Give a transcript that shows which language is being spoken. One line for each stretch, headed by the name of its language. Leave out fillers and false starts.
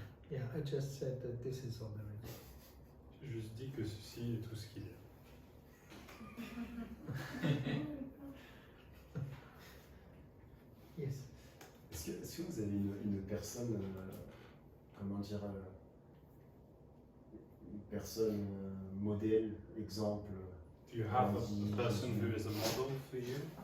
English: Yeah, I just said that this is all there is.
French: J'ai juste dit que ceci est tout ce qu'il y a.
English: Yes.
French: Est-ce que vous avez une personne, comment dire, une personne modèle, exemple?
English: Do you have a person who is a model for you?